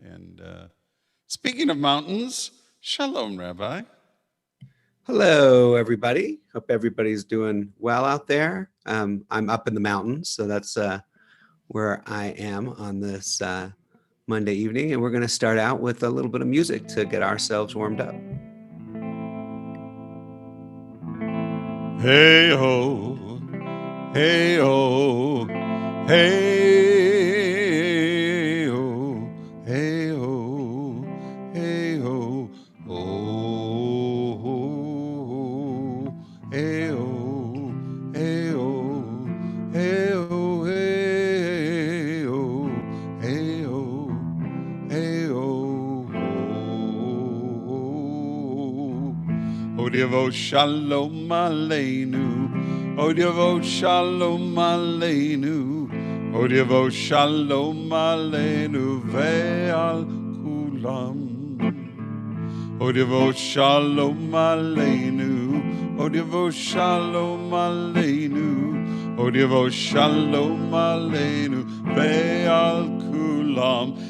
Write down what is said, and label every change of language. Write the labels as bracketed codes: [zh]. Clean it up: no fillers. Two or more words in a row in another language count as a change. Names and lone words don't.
[en] And speaking of mountains, shalom, Rabbi. Hello, everybody. Hope everybody's doing well out there. I'm up in the mountains, so that's where I am on this Monday evening, and we're going to start out with a little bit of music to get ourselves warmed up. Hey ho, hey ho, hey ho, hey ho, hey ho, oh, hey ho, hey ho, hey ho, hey ho, hey ho, hey ho, [he] עוד יבוא שלום עלינו עוד יבוא שלום עלינו עוד יבוא שלום עלינו ועל כולם. עוד יבוא שלום עלינו עוד יבוא שלום עלינו עוד יבוא שלום עלינו ועל כולם.